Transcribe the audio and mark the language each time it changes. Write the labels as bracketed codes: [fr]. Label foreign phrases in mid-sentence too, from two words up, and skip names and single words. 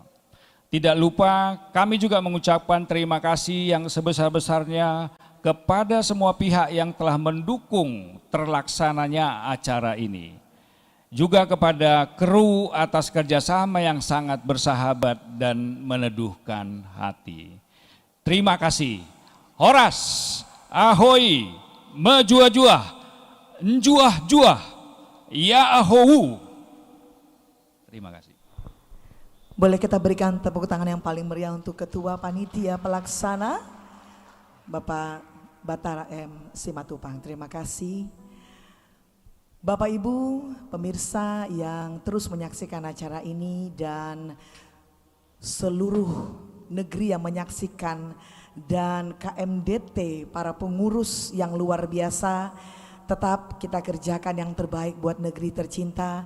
[id] Tidak lupa kami juga mengucapkan terima kasih yang sebesar-besarnya kepada semua pihak yang telah mendukung terlaksananya acara ini. Juga kepada kru atas kerjasama yang sangat bersahabat dan meneduhkan hati. Terima kasih. Horas, ahoy, [btx] mejuah-juah, njuah-juah, Ya'ahowu. [id] Terima kasih. Boleh kita berikan tepuk tangan yang paling meriah untuk Ketua Panitia Pelaksana Bapak Batara M. Simatupang. Terima kasih. Bapak Ibu pemirsa yang terus menyaksikan acara ini dan seluruh negeri yang menyaksikan, dan KMDT, para pengurus yang luar biasa, tetap kita kerjakan yang terbaik buat negeri tercinta.